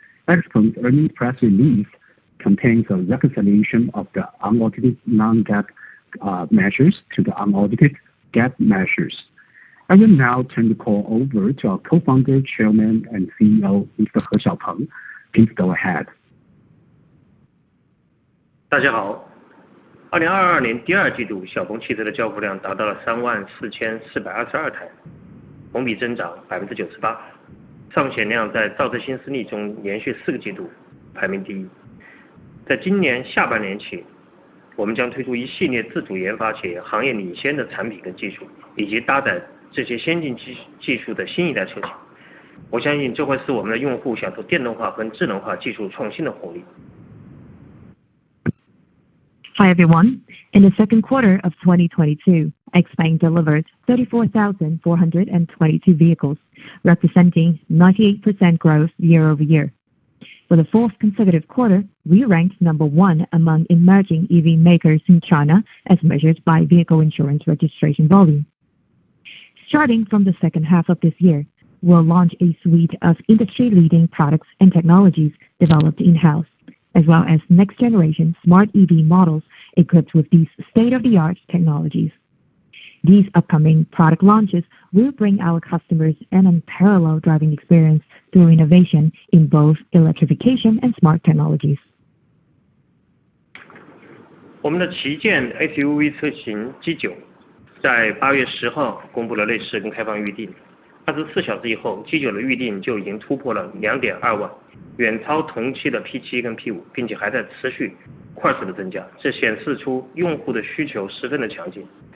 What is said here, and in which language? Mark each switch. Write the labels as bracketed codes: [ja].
[en] XPeng's earnings press release contains a reconciliation of the unaudited non-GAAP measures to the unaudited GAAP measures. I will now turn the call over to our co-founder, Chairman, and CEO, Mr. He Xiaopeng. Please go ahead. [zh] 大家好，2022年第二季度，小鹏汽车的交付量达到了34422台，同比增长98%。上险量在造车新势力中连续4个季度排名第一。在今年下半年起，我们将推出一系列自主研发且行业领先的产品跟技术，以及搭载这些先进技术的新一代车型。我相信这会使我们的用户享受电动化和智能化技术创新的红利。 [en] Hi everyone. In the second quarter of 2022, XPeng delivered 34,422 vehicles, representing 98% growth year-over-year. For the fourth consecutive quarter, we ranked number 1 among emerging EV makers in China as measured by vehicle insurance registration volume. Starting from the second half of this year, we'll launch a suite of industry-leading products and technologies developed in-house, as well as next-generation smart EV models equipped with these state-of-the-art technologies. These upcoming product launches will bring our customers an unparalleled driving experience through innovation in both electrification and smart technologies. [zh] 我们的旗舰 SUV 车型 G9 在8月10号公布了类似跟开放预定，24小时以后 G9 的预定就已经突破了 2.2 万，远超同期的 P7 跟 P5， 并且还在持续快速的增加，这显示出用户的需求十分的强劲。